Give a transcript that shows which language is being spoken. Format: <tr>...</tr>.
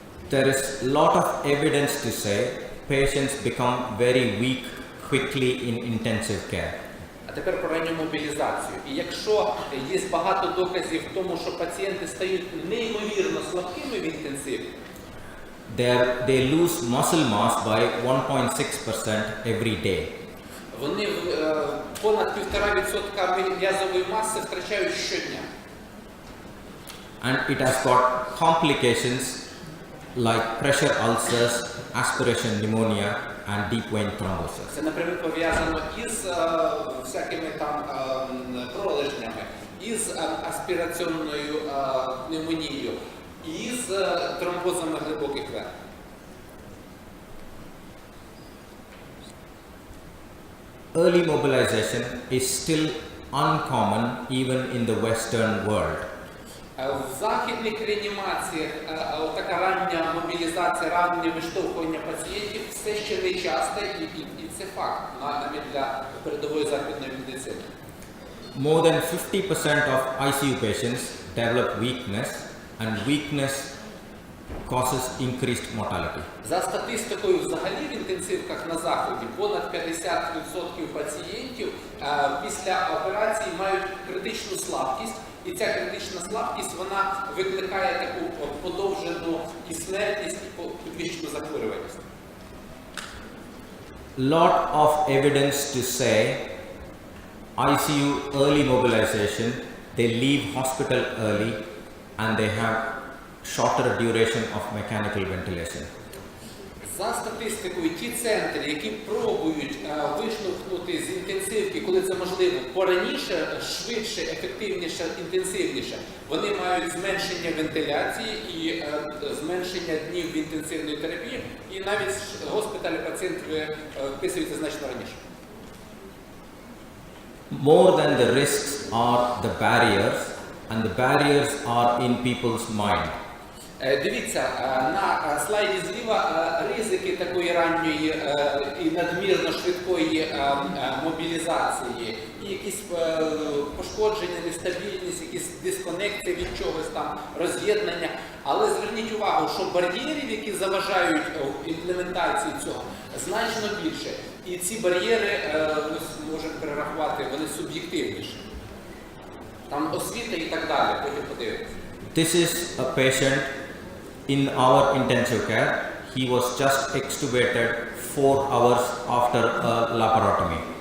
<en>There is a lot of evidence to say patients become very weak quickly in intensive care.</en> <uk>А тепер про ранню мобілізацію. І якщо є багато доказів в тому, що пацієнти стають неймовірно слабкими в інтенсиві,</uk> <en>They lose muscle mass by 1.6% every day.</en> <uk>Вони понад 1,5% м'язової маси втрачають щодня.</uk> <en>And it has got complications like pressure ulcers, aspiration pneumonia and deep vein thrombosis.</en> <uk>Це напряму пов'язано із всякими там пролежнями, із аспіраційною пневмонією, із тромбозами глибоких вен.</uk> <en>Early mobilization is still uncommon even in the Western world.</en> <uk>В західних реанімаціях така рання мобілізація, раннє виштовхування пацієнтів все ще не часто, і це факт навіть для передової західної медицини.</uk> <en>More than 50% of ICU patients develop weakness, and weakness causes increased mortality.</en> <uk>За статистикою взагалі в інтенсивках на Заході понад 50% пацієнтів після операції мають критичну слабкість, і ця критична слабкість вона викликає таку подовжену і смертність, і підвищену захворюваність.</uk> <en>Lot of evidence to say ICU early mobilization, they leave hospital early and they have shorter duration of mechanical ventilation.</en> <uk>За статистикою, ті центри, які пробують виштовхнути з інтенсивки, коли це можливо, пораніше, швидше, ефективніше, інтенсивніше, вони мають зменшення вентиляції і зменшення днів інтенсивної терапії, і навіть в госпіталі пацієнт вписується значно раніше. More than the risks are the barriers, and the barriers are in people's mind. Дивіться, на слайді зліва ризики такої ранньої і надмірно швидкої мобілізації, і якісь пошкодження, нестабільність, якісь дисконекції від чогось там, роз'єднання. Але зверніть увагу, що бар'єрів, які заважають імплементації цього, значно більше. І ці бар'єри, ми можемо перерахувати, вони суб'єктивніші. Там освіта і так далі, потім подивимося.</uk> <en>This is a patient in our intensive care. He was just extubated 4 hours after a laparotomy.</en>